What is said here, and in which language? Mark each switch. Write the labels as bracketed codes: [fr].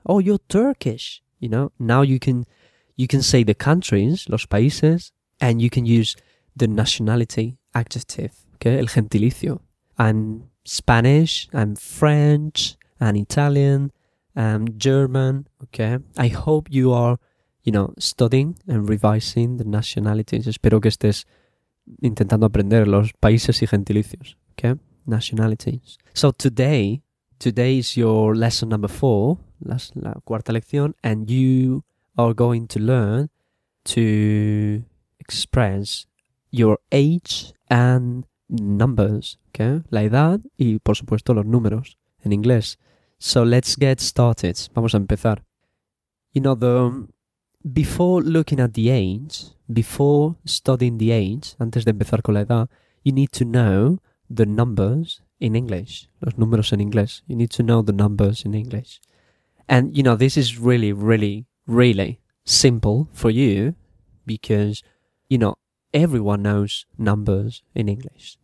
[en] Oh, you're Turkish. You know, now you can say the countries, [es] los países, [en] and you can use the nationality adjective. Okay. [es] El gentilicio. [en] I'm Spanish. I'm French. I'm Italian. I'm German. Okay. I hope you are, you know, studying and revising the nationalities. [es] Espero que estés intentando aprender los países y gentilicios, okay? [en] Nationalities. So today is your lesson number 4, [es] la cuarta lección, [en] and you are going to learn to express your age and numbers, okay? [es] La edad y, por supuesto, los números en inglés. [en] So let's get started. [es] Vamos a empezar. [en] You know, before looking at the age, before studying the age, [es] antes de empezar con la edad, [en] you need to know the numbers in English. [es] Los números en inglés. [en] You need to know the numbers in English. And, you know, this is really, really, really simple for you because, you know, everyone knows numbers in English.